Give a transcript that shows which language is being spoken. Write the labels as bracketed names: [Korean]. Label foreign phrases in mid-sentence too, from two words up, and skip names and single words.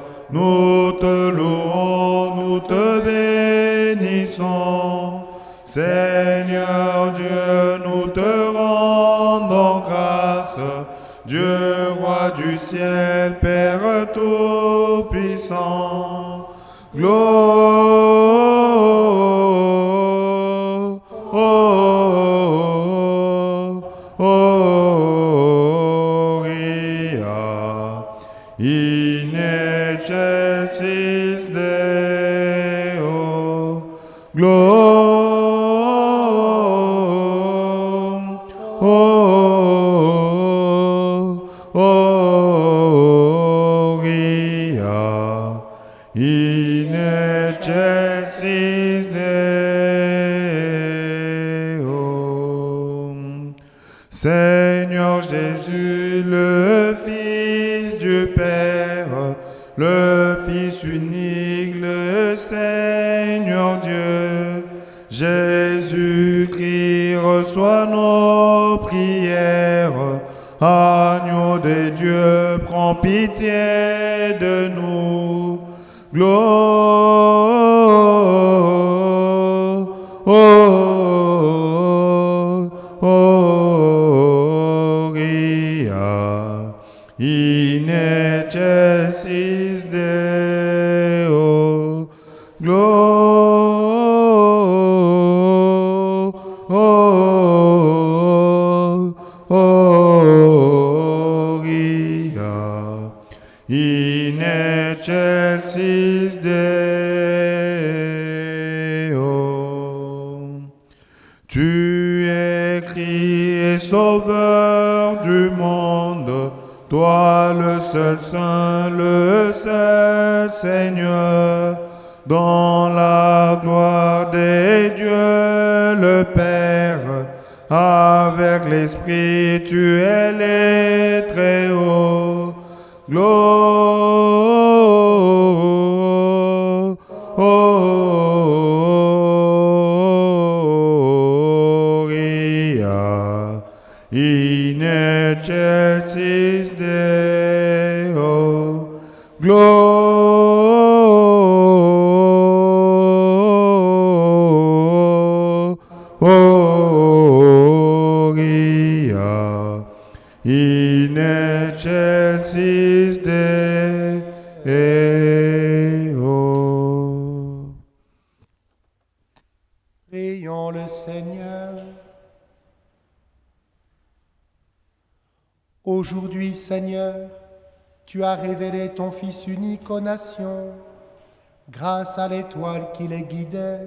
[French] Nous te louons, nous te bénissons. Seigneur Dieu, nous te rendons grâce. Dieu, roi du ciel, Père tout-puissant. [Latin] Gloria in excelsis Deo. Gloria in excelsis Deo. [French] Seigneur Jésus, le Fils du Père, le Fils unique, le Seigneur Dieu, Jésus-Christ, reçois nos prières. Agneau de Dieu, prends pitié de nous. [Latin] Gloria in excelsis Deo. Gloria in excelsis Deo. [French] Tu es Christ et Sauveur du monde, toi le seul Saint, le seul Seigneur, dans la gloire des dieux le Père, avec l'Esprit tu es les très haut. [Latin] Gloria in excelsis Deo. Gloria in excelsis Deo. [French] Prions le Seigneur. Aujourd'hui, Seigneur, tu as révélé ton Fils unique aux nations, grâce à l'étoile qui les guidait.